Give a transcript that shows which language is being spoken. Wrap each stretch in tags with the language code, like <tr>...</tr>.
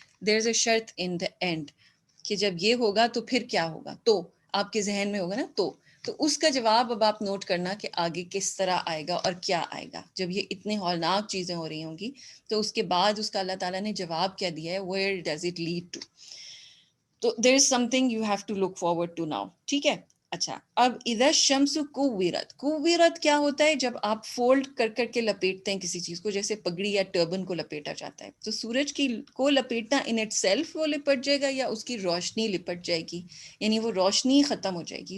<en>there is a شرط in the end</en> <ur>کہ جب یہ ہوگا تو پھر کیا ہوگا، تو آپ کے ذہن میں ہوگا نا تو اس کا جواب اب آپ نوٹ کرنا کہ آگے کس طرح آئے گا اور کیا آئے گا. جب یہ اتنے ہولناک چیزیں ہو رہی ہوں گی تو اس کے بعد اس کا اللہ تعالیٰ نے جواب کیا دیا ہے،</ur> <en>where does it lead to. تو there is something you have to look forward to now.</en> <ur>ٹھیک ہے. اچھا، اب</ur> <ar>اذا الشمس کوورت،</ar> <ur>کوورت کیا ہوتا ہے؟ جب آپ فولڈ کر کر کے لپیٹتے ہیں کسی چیز کو، جیسے پگڑی یا ٹربن کو لپیٹا جاتا ہے، تو سورج کی کو لپیٹنا</ur> <en>in itself</en> <ur>وہ لپٹ جائے گا یا اس کی روشنی لپٹ جائے گی، یعنی وہ روشنی ختم ہو جائے گی.</ur>